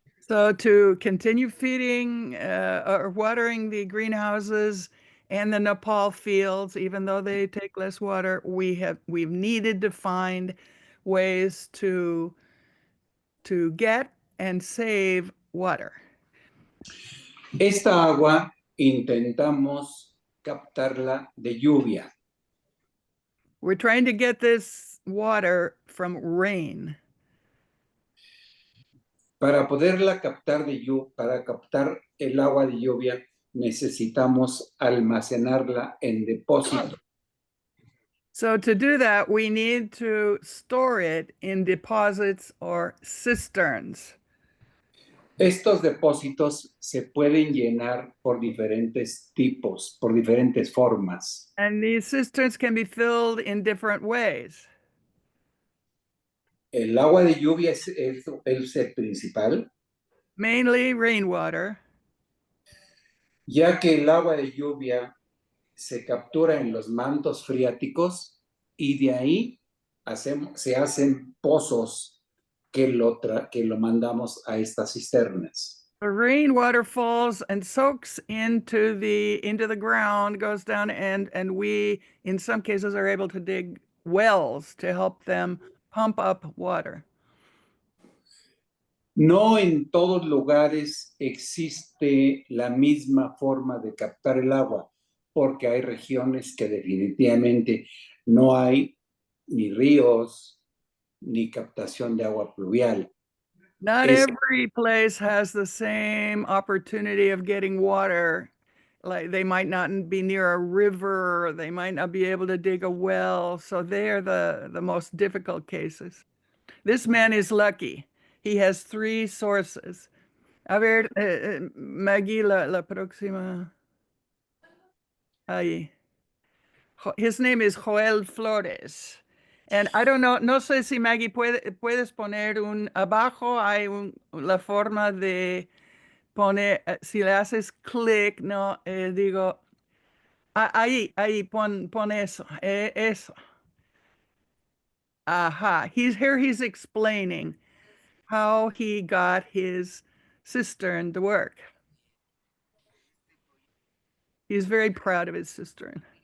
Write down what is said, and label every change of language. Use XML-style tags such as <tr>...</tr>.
<en>So to continue feeding or watering the greenhouses and the Nepal fields, even though they take less water, we've needed to find ways to get and save water.</en> <es>Esta agua intentamos captarla de lluvia.</es> <en>We're trying to get this water from rain.</en> <es>Para poderla captar para captar el agua de lluvia, necesitamos almacenarla en depósito.</es> <en>So to do that, we need to store it in deposits or cisterns.</en> <es>Estos depósitos se pueden llenar por diferentes tipos, por diferentes formas.</es> <en>And these cisterns can be filled in different ways.</en> <es>El agua de lluvia es el principal,</es> <en>Mainly rainwater,</en> <es>ya que el agua de lluvia se captura en los mantos freáticos y de ahí se hacen pozos que lo mandamos a estas cisternas.</es> <en>the rainwater falls and soaks into the ground, goes down, and we, in some cases, are able to dig wells to help them pump up water.</en> <es>No en todos lugares existe la misma forma de captar el agua, porque hay regiones que definitivamente no hay ni ríos ni captación de agua pluvial.</es> <en>Not every place has the same opportunity of getting water. Like they might not be near a river, or they might not be able to dig a well. So they are the most difficult cases. This man is lucky. He has 3 sources.</en> <es>A ver, Maggie, la próxima. Ahí.</es> <en>His name is Joel Flores. And I don't know,</en> <es>no sé si Maggie puedes poner abajo hay la forma de poner, si le haces clic, no, digo, ahí, pon eso, eso.</es> <en>Aha, he's explaining how he got his cistern to work. He's very proud of his cistern.</en>